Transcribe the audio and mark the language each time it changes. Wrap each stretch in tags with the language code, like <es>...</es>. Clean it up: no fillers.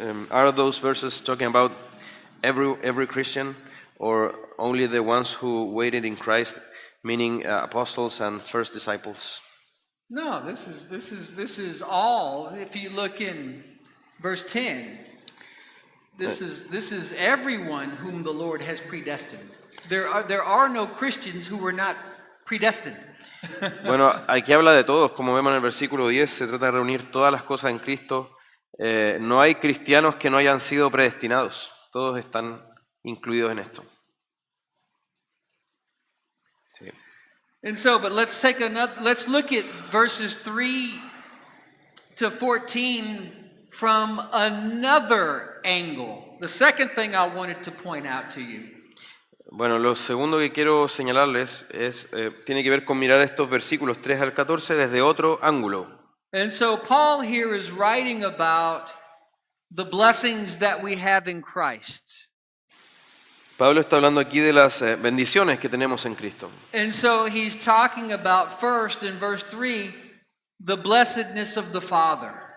<en>Are those verses talking about every Christian or only the ones who waited in Christ, meaning apostles and first disciples? No, this is all. If you look in verse 10, this is everyone whom the Lord has predestined. There are no Christians who were not predestined.</en> <es>Bueno, aquí habla de todos, como vemos en el versículo 10, se trata de reunir todas las cosas en Cristo. No hay cristianos que no hayan sido predestinados, todos están incluidos en esto. Sí.</es> <en>And so, but let's look at verses 3 to 14 from another angle. The second thing I wanted to point out to you.</en> <es>Bueno, lo segundo que quiero señalarles tiene que ver con mirar estos versículos 3 al 14 desde otro ángulo.</es> <en>And so Paul here is writing about the blessings that we have in Christ.</en> <es>Pablo está hablando aquí de las bendiciones que tenemos en Cristo.</es> <en>And so he's talking about first in verse 3, the blessedness of the Father.</en>